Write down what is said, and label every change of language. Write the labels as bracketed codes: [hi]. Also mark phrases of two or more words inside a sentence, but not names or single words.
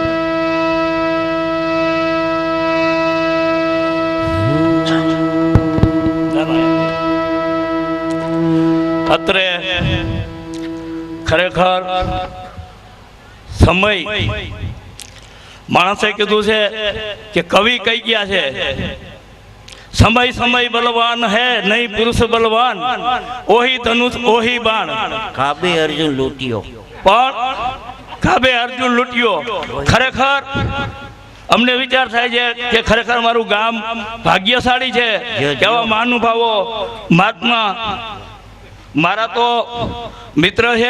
[gu] અત્રે ખરેખર સમય માણસે કીધું છે કે કવિ કહી ગયા છે [hi] समय समय बलवान है नहीं पुरुष बलवान, ओही धनुष ओही बाण, [gu] કાબે અર્જુન લૂંટ્યો. પણ કાબે અર્જુન લૂંટ્યો. ખરેખર અમને વિચાર થાય છે કે ખરેખર મારું ગામ ભાગ્યશાળી છે. કેવા મહાનુભાવો મહાત્મા મારા તો મિત્ર છે.